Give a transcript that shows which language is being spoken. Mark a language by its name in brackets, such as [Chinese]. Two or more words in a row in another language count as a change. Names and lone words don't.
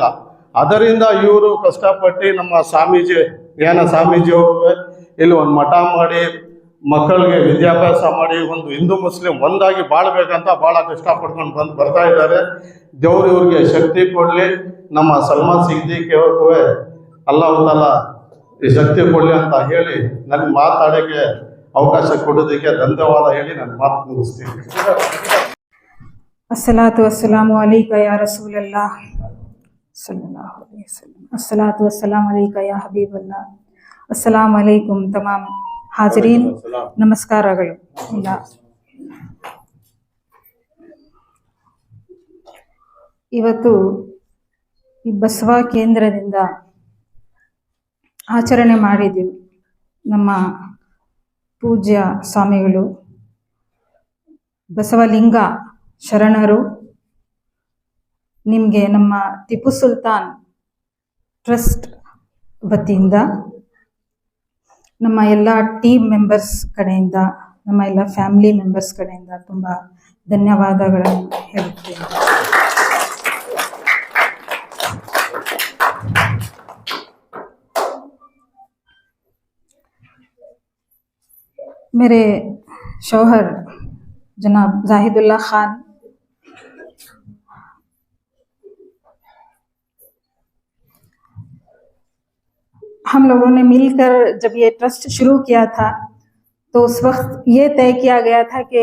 [Kannada] ಅದರಿಂದ ಇವರು ಕಷ್ಟಪಟ್ಟು ನಮ್ಮ ಸ್ವಾಮೀಜಿ ಅವರು ಇಲ್ಲಿ ಒಂದು ಮಠ ಮಾಡಿ ಮಕ್ಕಳಿಗೆ ವಿದ್ಯಾಭ್ಯಾಸ ಮಾಡಿ ಒಂದು ಹಿಂದೂ ಮುಸ್ಲಿಂ ಒಂದಾಗಿ ಬಾಳ್ಬೇಕಂತ ಭಾಳ ಕಷ್ಟಪಡ್ಕೊಂಡು ಬರ್ತಾ ಇದ್ದಾರೆ. ದೇವ್ರು ಇವ್ರಿಗೆ ಶಕ್ತಿ ಕೊಡಲಿ. ನಮ್ಮ ಸಲ್ಮಾ ಸಿದ್ದಿಕ್ ಅವ್ರಿಗೂ [Arabic] الله تعالى [Kannada] ಈ ಶಕ್ತಿ ಕೊಡಲಿ ಅಂತ ಹೇಳಿ ನನಗೆ ಮಾತಾಡೋಕ್ಕೆ ಅವಕಾಶ ಕೊಡೋದಕ್ಕೆ ಧನ್ಯವಾದ ಹೇಳಿ ನಾನು ಮಾತು ಮುಗಿಸ್ತೀನಿ. [Arabic] الصلاة والسلام عليك يا رسول الله صلى الله عليه وسلم. الصلاة والسلام عليك يا حبيب الله. السلام عليكم [Hindi] तमाम ಹಾಜರೀನ್, ನಮಸ್ಕಾರಗಳು. [Kannada] ಇವತ್ತು ಈ ಬಸವ ಕೇಂದ್ರದಿಂದ ಆಚರಣೆ ಮಾಡಿದ್ದೀವಿ. ನಮ್ಮ ಪೂಜ್ಯ ಸ್ವಾಮಿಗಳು ಬಸವಲಿಂಗ ಶರಣರು ನಿಮಗೆ ನಮ್ಮ ಟಿಪ್ಪು ಸುಲ್ತಾನ್ ಟ್ರಸ್ಟ್ ವತಿಯಿಂದ, ನಮ್ಮ ಎಲ್ಲ [English] team members [Kannada] ಕಡೆಯಿಂದ, ನಮ್ಮ ಎಲ್ಲ [English] family members [Kannada] ಕಡೆಯಿಂದ ತುಂಬ ಧನ್ಯವಾದಗಳನ್ನು ಹೇಳುತ್ತೇನೆ. [Hindi] मेरे शौहर जनाब जाहिदुल्ला खान हम लोगों ने मिलकर जब ये ट्रस्ट शुरू किया था तो उस वक्त ये तय किया गया था कि